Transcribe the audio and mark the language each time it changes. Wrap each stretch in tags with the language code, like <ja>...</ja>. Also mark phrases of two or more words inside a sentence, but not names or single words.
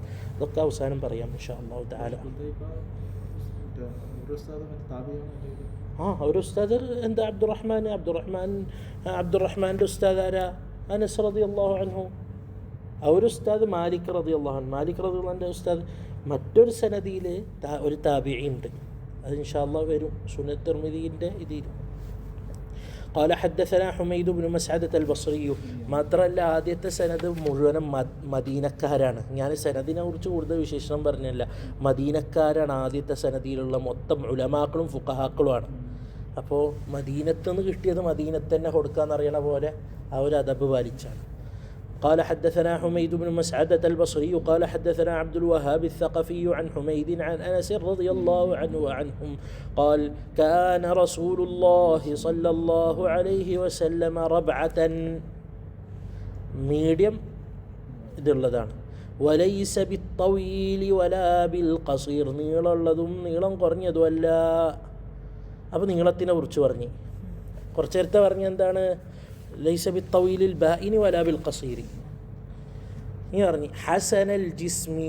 <ml>അതൊക്കെ അവസാനം പറയാം</ml> <ar>إن شاء الله تعالى.</ar> <ml>ഒരു ഉസ്താദ് എന്താ അബ്ദുറഹ്മാൻ്റെ ഉസ്താദ് ആരാ? അനസ്</ml> <ar>رضي الله عنه.</ar> <ml>ഒരു ഉസ്താദ് മാലിക്</ml> <ar>رضي الله عنه.</ar> <ml>മാലിക് റളിയല്ലാഹുവിൻ്റെ ഉസ്താദ് മറ്റൊരു സനദിയിൽ ഒരു താബിഈ ഉണ്ട്. അത്</ml> <ar>إن شاء الله</ar> <ml>വരും സുനൻ തിർമിദിൻ്റെ ഇതിൽ.</ml> <ar>قال حدثنا حميد بن مسعدة البصري.</ar> <ml>മാത്രമല്ല ആദ്യത്തെ സനദ് മുഴുവനും മദീനക്കാരാണ്. ഞാൻ സനദിനെ കുറിച്ച് കൂടുതൽ വിശേഷണം പറഞ്ഞില്ല. മദീനക്കാരാണ് ആദ്യത്തെ സനദിയിലുള്ള മൊത്തം ഉലമാക്കളും ഫുഖഹാക്കളുമാണ്. അപ്പോൾ മദീനത്ത് നിന്ന് കിട്ടിയത് മദീനത്ത് തന്നെ കൊടുക്കാമെന്നറിയണ പോലെ ആ ഒരു അദബ് പാലിച്ചാണ്.</ml> <ar>قال حدثنا حميد بن مسعدة البصري قال حدثنا عبد الوهاب الثقفي عن حميد عن أنس رضي الله عنه وعنهم قال كان رسول الله صلى الله عليه وسلم ربعة ميديم ഇതുള്ളതാണ് وليس بالطويل ولا بالقصير</ar> <ml>നീളമുള്ളതും നീളം കുറഞ്ഞതുമല്ല. അപ്പോൾ നീളത്തിനെ കുറിച്ച് പറഞ്ഞ് കുറച്ച് നേരത്തെ പറഞ്ഞ എന്താണ്</ml> <ar>ليس بالطويل البائن ولا بالقصير</ar> <ml>നീ പറഞ്ഞു</ml> <ar>حسن الجسم.</ar>